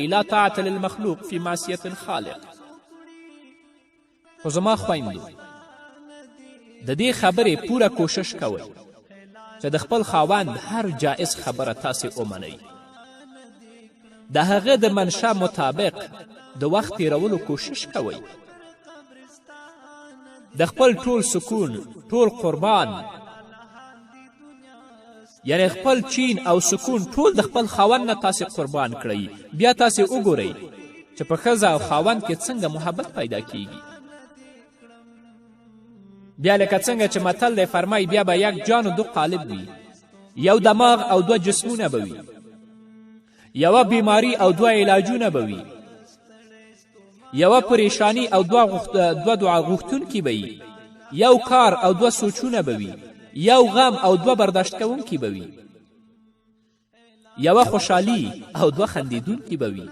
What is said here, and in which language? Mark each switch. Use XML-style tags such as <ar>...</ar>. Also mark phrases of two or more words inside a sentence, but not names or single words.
<ar>لا طاعت للمخلوق فی معصیة الخالق.</ar> <ps>خو زما خویندو، د دې خبرې پوره کوشش کوئ چې د خپل خاوند هر جایز خبره تاسې ومنئ، د هغه د منشا مطابق د وخت تیرولو کوشش کوئ، د خپل ټول سکون، ټول قربان، یعنی خپل چین او سکون ټول د خپل خاوند نه تاسې قربان کړئ. بیا تاسې وګورئ چې په ښځه او خاوند کې څنګه محبت پیدا کیږي. بیا لکه څنګه چې متل دی فرمایي، بیا به</ps> <fa>یک جان و دو قالب</fa> <ps>وي، یو دماغ او 2 جسمونه به وي، یوه بیماری او 2 علاجونه به وي، یوه پریشانی او 2 دعا غوښتونکي به وي، یو کار او 2 سوچونه به وي، یو غم او 2 برداشت کوونکي به وي، یوه خوشحالي او 2 خندیدونکي به وي.</ps>